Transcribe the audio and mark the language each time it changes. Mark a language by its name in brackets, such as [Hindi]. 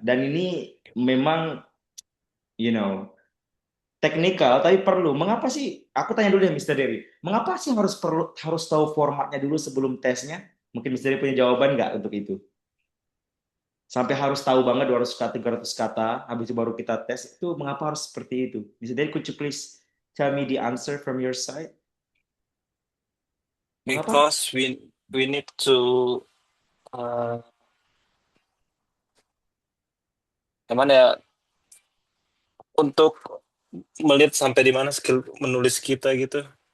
[Indonesian] Dan ini memang, you know, teknikal tapi perlu. Mengapa sih? Aku tanya dulu deh, Mister Derry. Mengapa sih harus tahu formatnya dulu sebelum tesnya? Mungkin Mister Derry punya jawaban nggak untuk itu? Sampai harus tahu banget 200 kata, 300 kata, habis itu baru kita tes. Itu mengapa harus seperti itu? [English] Mister Derry, could you please tell me the answer from your side? [Indonesian] Mengapa? [English] Because we need to [Indonesian] uh, gimana ya, untuk melihat sampai di mana skill menulis kita gitu.